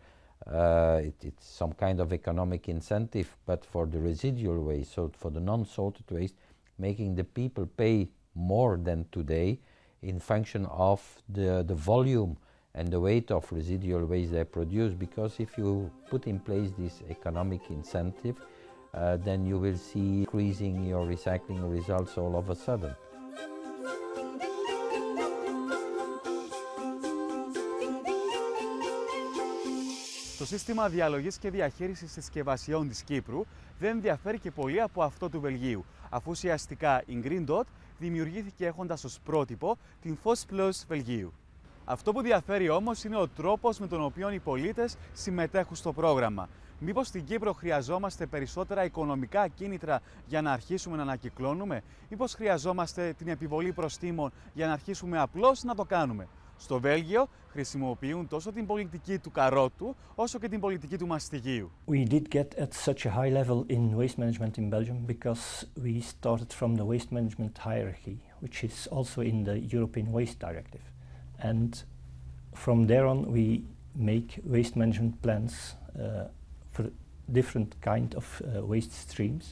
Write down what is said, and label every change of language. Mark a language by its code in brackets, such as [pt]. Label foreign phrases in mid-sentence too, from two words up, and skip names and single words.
[en] It's some kind of economic incentive, but for the residual waste, so for the non-sorted waste, making the people pay more than today in function of the volume and the weight of residual waste they produce. Because if you put in place this economic incentive, then you will see increasing your recycling results all of a sudden. [el] Το σύστημα διαλογής και διαχείρισης συσκευασιών της Κύπρου δεν διαφέρει και πολύ από αυτό του Βελγίου, αφού ουσιαστικά η Green Dot δημιουργήθηκε έχοντας ως πρότυπο την FOS Plus Βελγίου. Αυτό που διαφέρει όμως είναι ο τρόπος με τον οποίο οι πολίτες συμμετέχουν στο πρόγραμμα. Μήπως στην Κύπρο χρειαζόμαστε περισσότερα οικονομικά κίνητρα για να αρχίσουμε να ανακυκλώνουμε, μήπως χρειαζόμαστε την επιβολή προστίμων για να αρχίσουμε απλώς να το κάνουμε. Στο Βέλγιο χρησιμοποιούν τόσο την πολιτική του καρότου όσο και την πολιτική του μαστιγίου. [en] We did get at such a high level in waste management in Belgium because we started from the waste management hierarchy, which is also in the European Waste Directive. And from there on we make waste management plans for different kind of waste streams.